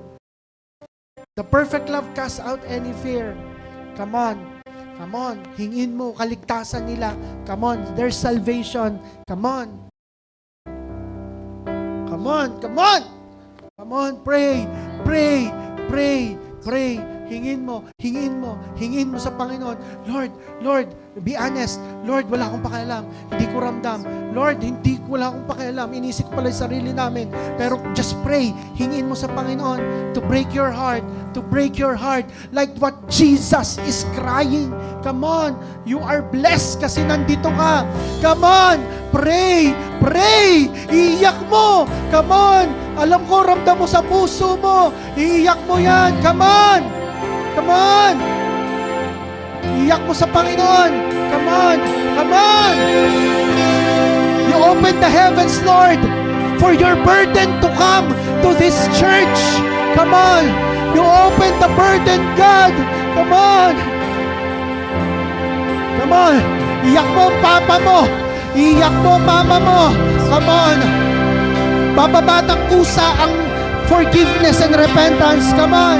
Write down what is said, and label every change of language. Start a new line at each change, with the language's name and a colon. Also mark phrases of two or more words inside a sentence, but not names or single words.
English: The perfect love casts out any fear. Come on. Come on.
Filipino: Hingin mo kaligtasan nila.
English: Come on. There's salvation. Come on. Come on. Come on. Come on. Pray. Pray. Pray. Pray.
Filipino: Hingin mo sa Panginoon.
English: Lord, be honest.
Filipino: Lord, wala akong pakialam. Hindi ko ramdam. Lord, wala akong pakialam. Inisip ko pala yung sarili namin.
English: Pero just pray.
Filipino: Hingin mo sa Panginoon
English: to break your heart. To break your heart. Like what Jesus is crying. Come on. You are blessed
Filipino: kasi nandito ka.
English: Come on. Pray. Pray.
Filipino: Iiyak mo.
English: Come on.
Filipino: Alam ko, ramdam mo sa puso mo. Iiyak mo yan.
English: Come on. Come on!
Filipino: Iyak mo sa Panginoon!
English: Come on! Come on! You open the heavens, Lord, for your burden to come to this church. Come on! You open the burden, God! Come on! Come on!
Filipino: Iyak mo ang papa mo! Iyak mo ang mama mo!
English: Come on!
Filipino: Bababa ng kusa ang
English: forgiveness and repentance.
Filipino: Come on!